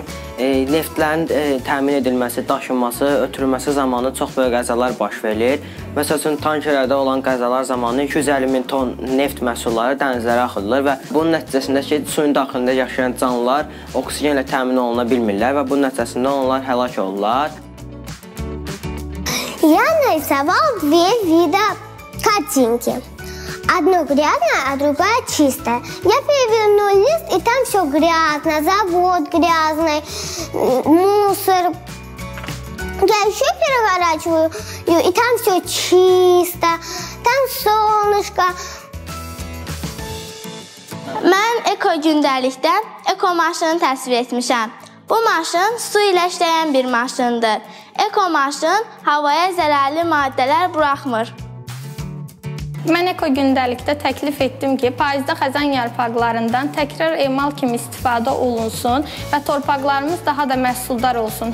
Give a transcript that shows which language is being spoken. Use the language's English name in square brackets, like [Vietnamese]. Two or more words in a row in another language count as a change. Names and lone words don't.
[Azerbaijani] Neftlərin təmin edilməsi, daşınması, ötürülməsi zamanı çox böyük qəzalar baş verir. Məsəl üçün, tankerlərdə olan qəzalar zamanı 250 min ton neft məhsulları dənizlərə axıdılır və bunun nəticəsində ki, suyun daxilində yaşayan canlılar oksigenlə təmin oluna bilmirlər və bunun nəticəsində onlar həlak olurlar. [Russian] Я нарисовал две вида картинки. Одно грязное, а другая чистая. Я переверну лист, и там все грязно, завод грязный, мусор. Я еще переворачиваю, и там все чисто, там солнышко. [Azerbaijani] Mən eko gündəlikdə eko maşını təsvir etmişəm. Bu maşın su ilə işləyən bir maşındır. Eko maşın havaya zərərli maddələr buraxmır. Mən eko gündəlikdə təklif etdim ki, payızda xəzan yarpaqlarından təkrar emal kimi istifadə olunsun və torpaqlarımız daha da məhsuldar olsun.